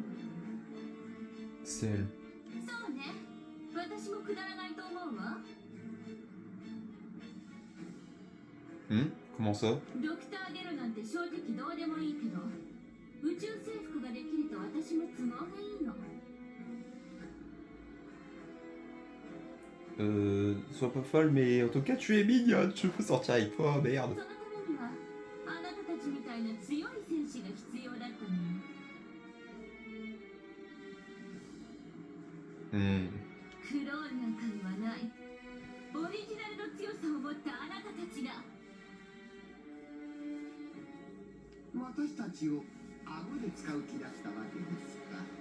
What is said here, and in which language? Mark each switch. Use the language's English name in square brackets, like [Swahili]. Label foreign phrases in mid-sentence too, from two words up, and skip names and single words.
[French] C'est elle. [Japanese] そうね、私もくだらないと思うわ。 [French] Comment ça? [Japanese] ドクター・ゲロなんて正直どうでもいいけど、宇宙征服ができると私も都合がいいの。 [French] Sois pas folle, mais en tout cas tu es mignonne, je peux sortir avec toi, merde. [Japanese] そのためにはあなたたちみたいな強い戦士が必要だったのよ。クローンなんかにはないオリジナルの強さを持ったあなたたちが。私たちを顎で使う気だったわけですか。